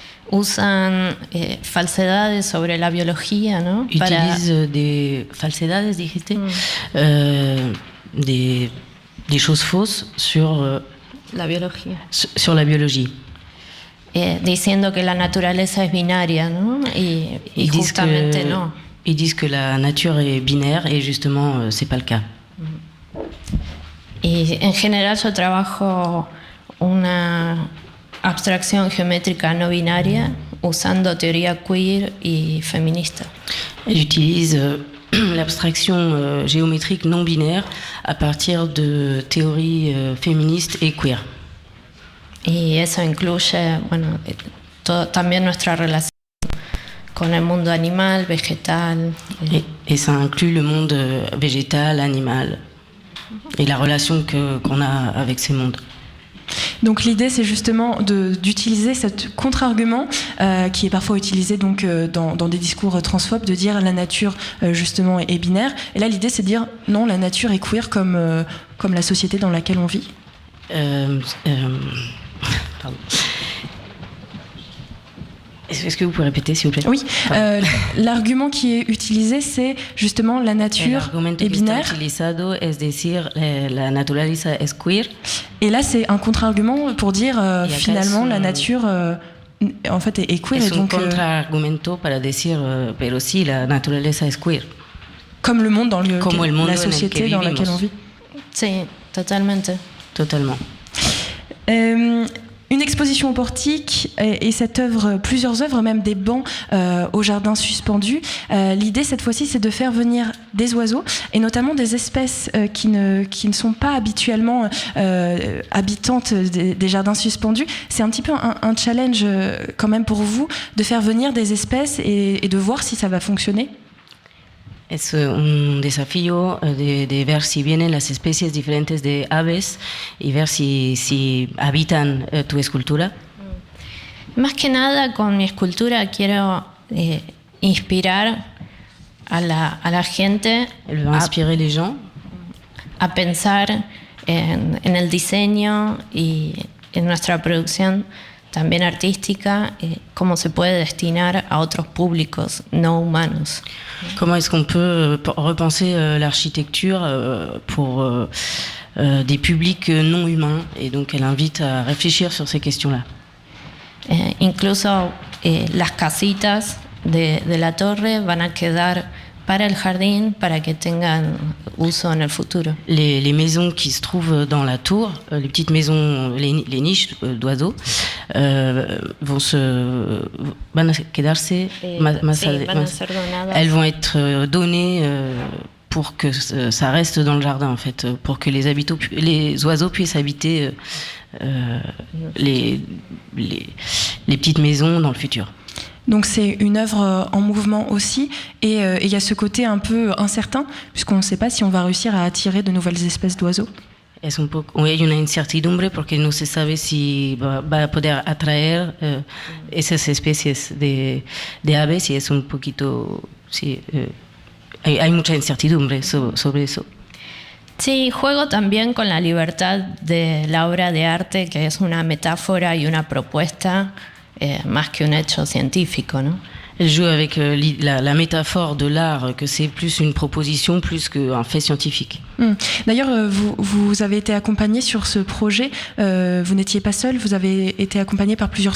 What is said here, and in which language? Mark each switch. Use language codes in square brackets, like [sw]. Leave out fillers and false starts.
[es] usan falsedades sobre la biología, ¿no? [fr] Utilisent des falsedades, [es] dijiste, [fr] des choses fausses sur [es] la biología. [fr] Sur la biologie. [es] Diciendo que la naturaleza es binaria, ¿no? Y justamente no. [fr] Ils disent que la nature est binaire et justement c'est pas le cas. [es] Y en general yo trabajo una abstracción geométrica no binaria usando teoría queer y feminista. [fr] J'utilise l'abstraction géométrique non binaire à partir de théories féministes et queer. [es] Y eso incluye, bueno, también nuestra relación con el mundo animal, vegetal. [fr] Et ça inclut le monde végétal, animal, et la relation qu'on a avec ces mondes. Donc l'idée, c'est justement d'utiliser ce contre-argument qui est parfois utilisé donc, dans des discours transphobes, de dire la nature justement est binaire. Et là, l'idée, c'est de dire non, la nature est queer comme la société dans laquelle on vit. Pardon. Est-ce que vous pouvez répéter, s'il vous plaît? Oui, l'argument qui est utilisé, c'est justement la nature est binaire. [es] Es decir, la naturaleza es queer. [fr] Et là, c'est un contre-argument pour dire finalement la nature en fait est queer. [es] Es un contre-argumento para decir, pero sí, la naturaleza es queer. [fr] Comme le monde dans la société dans laquelle on vit. [es] Sí, totalmente. [fr] Totalement. Une exposition au portique et cette œuvre, plusieurs œuvres, même des bancs au jardin suspendu. L'idée cette fois-ci, c'est de faire venir des oiseaux et notamment des espèces qui ne sont pas habituellement habitantes des jardins suspendus. C'est un petit peu un challenge quand même pour vous de faire venir des espèces et de voir si ça va fonctionner. [es] Es un desafío de ver si vienen las especies diferentes de aves y ver si habitan tu escultura. Más que nada con mi escultura quiero inspirar a la gente. [fr] Elle veut inspirer les gens [es] a pensar en el diseño y en nuestra producción también artística, cómo se puede destinar a otros públicos no humanos. [fr] Comment est-ce qu'on peut repenser l'architecture pour des publics non humains? Et donc elle invite à réfléchir sur ces questions-là. [es] Incluso las casitas de la torre van a quedar para el jardín para que tengan uso en el futuro. [fr] Les maisons qui se trouvent dans la tour, les petites maisons, les niches d'oiseaux, [es] van a quedarse, [fr] elles vont être données pour que ça reste dans le jardin en fait, pour que les oiseaux puissent habiter les petites maisons dans le futur. Donc c'est une œuvre en mouvement aussi, et il y a ce côté un peu incertain, puisqu'on ne sait pas si on va réussir à attirer de nouvelles espèces d'oiseaux. [es] es un poco, hay una incertidumbre porque no se sabe si va a poder atraer esas especies de aves y es un poquito, sí, hay mucha incertidumbre sobre eso. Sí, juego también con la libertad de la obra de arte, que es una metáfora y una propuesta más que un hecho científico, ¿no? [fr] Elle joue avec la métaphore de l'art, que c'est plus une proposition plus qu'un fait scientifique. D'ailleurs, vous avez été accompagné sur ce projet, vous n'étiez pas seul, vous avez été accompagné par plusieurs